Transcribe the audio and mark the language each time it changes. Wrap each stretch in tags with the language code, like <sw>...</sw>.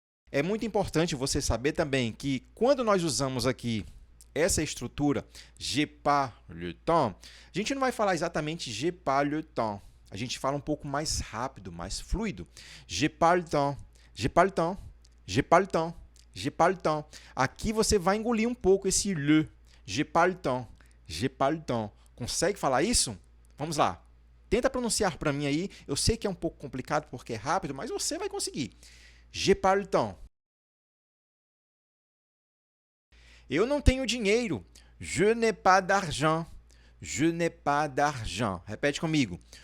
<pt>É muito importante você saber também que quando nós usamos aqui essa estrutura,</pt> <fr>j'ai pas le temps,</fr> <pt>a gente não vai falar exatamente j'ai pas le temps. A gente fala um pouco mais rápido, mais fluido.</pt> <fr>J'ai pas le temps, j'ai pas le temps, j'ai pas le temps, j'ai pas le temps.</fr> <pt>Aqui você vai engolir um pouco esse le.</pt> <fr>J'ai pas le temps, j'ai pas le temps.</fr> <pt>Consegue falar isso? Vamos lá. Tenta pronunciar para mim aí. Eu sei que é um pouco complicado porque é rápido, mas você vai conseguir.</pt> <fr>J'ai pas le temps.</fr> <pt>Eu não tenho dinheiro.</pt> <fr>Je n'ai pas d'argent. Je n'ai pas d'argent.</fr> <pt>Repete comigo.</pt>